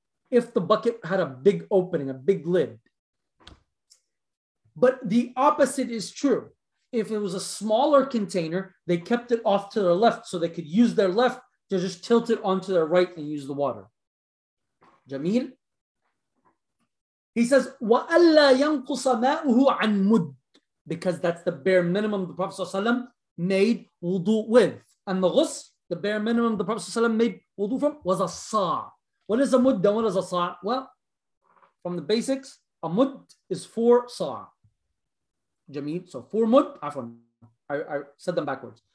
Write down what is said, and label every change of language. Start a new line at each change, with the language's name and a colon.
English: If the bucket had a big opening, a big lid. But the opposite is true. If it was a smaller container, they kept it off to their left so they could use their left to just tilt it onto their right and use the water. Jameel. He says,
Arabic: وَأَلَّا يَنْقُصَ مَاءُهُ عَنْ مُدْ.
English: Because that's the bare minimum the Prophet ﷺ made wudu with. And the ghusl, the bare minimum the Prophet ﷺ made wudu from, was a sa'. What is a mudd and what is a sa'? Well, from the basics, a mudd is 4 sa'. Jameel, so 4 mudd. I said them backwards.